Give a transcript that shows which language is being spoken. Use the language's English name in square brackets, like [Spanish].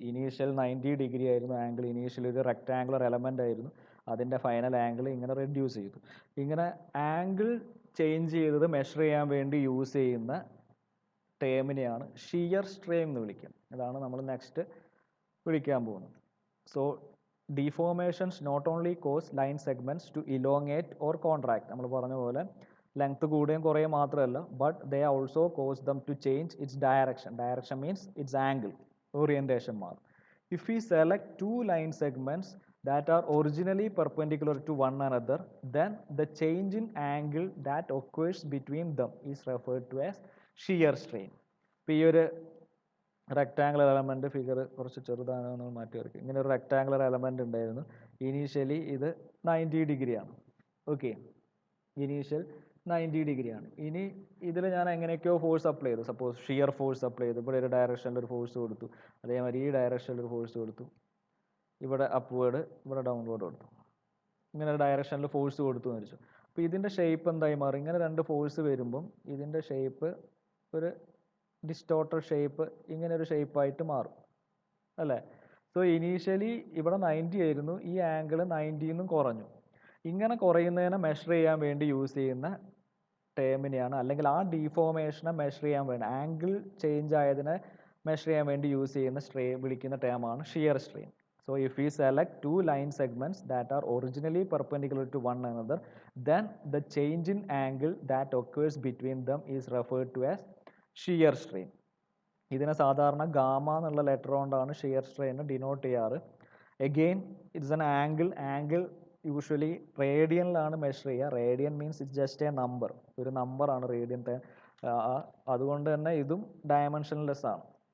[Malayalam] Initial 90 degree ആയിരുന്നു angle, initially ഒരു rectangular element ആയിരുന്നു, അതിൻ്റെ ഫൈനൽ ആംഗിൾ ഇങ്ങനെ റെഡ്യൂസ് ചെയ്തു. ഇങ്ങനെ ആംഗിൾ ചേഞ്ച് ചെയ്തത് മെഷർ ചെയ്യാൻ വേണ്ടി യൂസ് ചെയ്യുന്ന ടേമിനെയാണ് ഷിയർ സ്ട്രെയിൻ എന്ന് വിളിക്കുക. ഇതാണ് നമ്മൾ നെക്സ്റ്റ് വിളിക്കാൻ പോകുന്നത്. [English] so deformations not only cause line segments to elongate or contract, [Malayalam] നമ്മൾ പറഞ്ഞ പോലെ ലെങ്ത് കൂടുകയും കുറയുകയും മാത്രമല്ല, [English] but they also cause them to change its direction. Direction means its angle, [Malayalam] orientation മാറും. [English] If we select two line segments that are originally perpendicular to one another, then the change in angle that occurs between them is referred to as shear strain. [Malayalam] ഇപ്പോൾ ഈ ഒരു rectangular element, figure കുറച്ച് ചെറുതാണെന്ന് മാറ്റി വരയ്ക്കും. ഇങ്ങനെ ഒരു rectangular element ഉണ്ടായിരുന്നു. ഇനീഷ്യലി ഇത് 90 ഡിഗ്രിയാണ്. ഓക്കെ, ഇനീഷ്യൽ 90 ഡിഗ്രിയാണ്. ഇനി ഇതിൽ ഞാൻ എങ്ങനെയൊക്കെയോ ഫോഴ്സ് അപ്ലൈ ചെയ്തു. സപ്പോസ് ഷിയർ ഫോഴ്സ് അപ്ലൈ ചെയ്തു. ഇവിടെ ഒരു ഡയറക്ഷനിൽ ഒരു ഫോഴ്സ് കൊടുത്തു, അതേമാതിരി ഈ ഡയറക്ഷനിൽ ഒരു ഫോഴ്സ് കൊടുത്തു, ഇവിടെ അപ്വേർഡ്, ഇവിടെ ഡൗൺവേർഡ് കൊടുത്തു. ഇങ്ങനെ ഒരു ഡയറക്ഷനിൽ ഫോഴ്സ് കൊടുത്തു എന്ന് വെച്ചു. അപ്പോൾ ഇതിൻ്റെ ഷേപ്പ് എന്തായി മാറും? ഇങ്ങനെ രണ്ട് ഫോഴ്സ് വരുമ്പം ഇതിൻ്റെ ഷേപ്പ് ഒരു ഡിസ്റ്റോർട്ടഡ് ഷേപ്പ്, ഇങ്ങനെ ഒരു ഷേപ്പായിട്ട് മാറും അല്ലേ? സോ ഇനീഷ്യലി ഇവിടെ 90 ആയിരുന്നു, ഈ ആംഗിൾ 90 നിന്നും കുറഞ്ഞു. ഇങ്ങനെ കുറയുന്നതിനെ മെഷർ ചെയ്യാൻ വേണ്ടി യൂസ് ചെയ്യുന്ന ടേമിനെയാണ്, അല്ലെങ്കിൽ ആ ഡീഫോർമേഷനെ മെഷർ ചെയ്യാൻ വേണ്ടി, ആംഗിൾ ചേഞ്ച് ആയതിനെ മെഷർ ചെയ്യാൻ വേണ്ടി യൂസ് ചെയ്യുന്ന വിളിക്കുന്ന ടേമാണ് shear strain. [English] So if we select two line segments that are originally perpendicular to one another, then the change in angle that occurs between them is referred to as shear strain. [Malayalam] ഇതിനെ സാധാരണ gamma എന്നുള്ള letter കൊണ്ടാണ് shear strain denote ചെയ്യാറ്. [English] again it's an angle [Malayalam] usually റേഡിയനിലാണ് measure ചെയ്യുക. [English] radian means it's just a number, [Malayalam] ഒരു നമ്പറാണ് radian. അതുകൊണ്ട് തന്നെ ഇതും ഡയമെൻഷൻലെസ് ആണ്.